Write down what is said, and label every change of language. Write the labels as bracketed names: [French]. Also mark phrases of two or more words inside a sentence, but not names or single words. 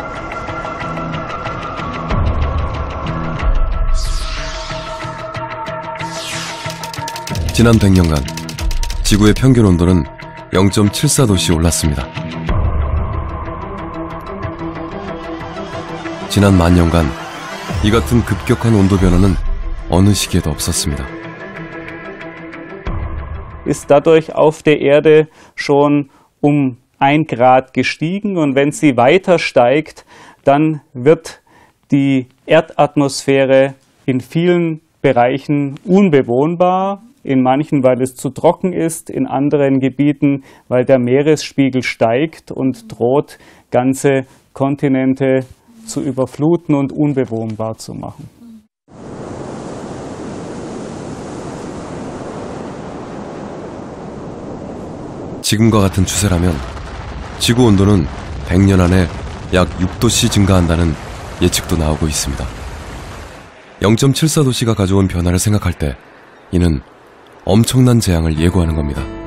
[Korean] 지난 100년간 지구의 평균 온도는 0.74도씨 올랐습니다. 지난 만년간 이 같은 급격한 온도 변화는 어느 시기에도 없었습니다. [German] Ist dadurch auf der Erde schon um 1 Grad gestiegen und wenn sie weiter steigt, dann wird die Erdatmosphäre in vielen Bereichen unbewohnbar. In manchen, weil es zu trocken ist, in anderen Gebieten, weil der Meeresspiegel steigt und droht, ganze Kontinente zu überfluten und unbewohnbar zu machen. [Korean] 지금과 같은 추세라면 지구 온도는 100년 안에 약 6도씨 증가한다는 예측도 나오고 있습니다. 0.74도씨가 가져온 변화를 생각할 때 이는 엄청난 재앙을 예고하는 겁니다.